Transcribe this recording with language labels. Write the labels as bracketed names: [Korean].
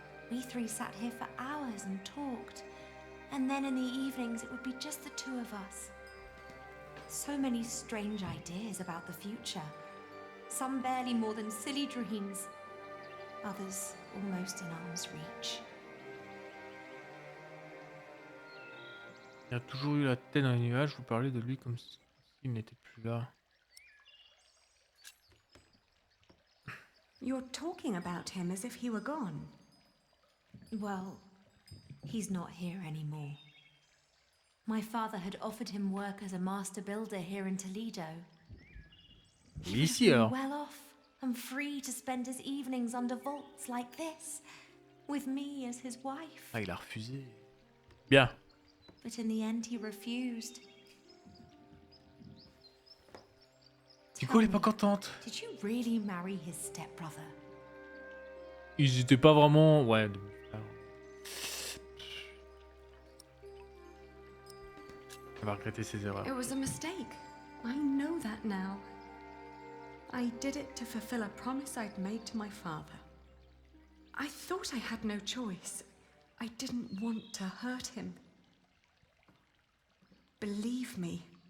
[English] We three sat here for hours and talked, and then in the evenings it would be just the two of us. So many strange ideas about the future. Some barely more than silly dreams. Others almost in arm's reach. [French] Il a toujours eu la tête dans les nuages, vous parlez de lui comme s'il n'était plus là. [English] You're talking about him as if he were gone. Well, he's not here anymore. My father had offered him work as a master builder here in Toledo. He would have been well off and free to spend his evenings under vaults like this, with me as his wife. [French] Ah, il a refusé. Bien. [English] But in the end, he refused. [French] Du coup, elle est pas contente. [English] Did you really marry his stepbrother? [French] Ils étaient pas vraiment... Ouais. Elle va regretter ses erreurs. [English] It was a mistake. I know that now. I did it to fulfill a promise I'd made to my father. I thought I had no choice. I didn't want to hurt him. Believe me.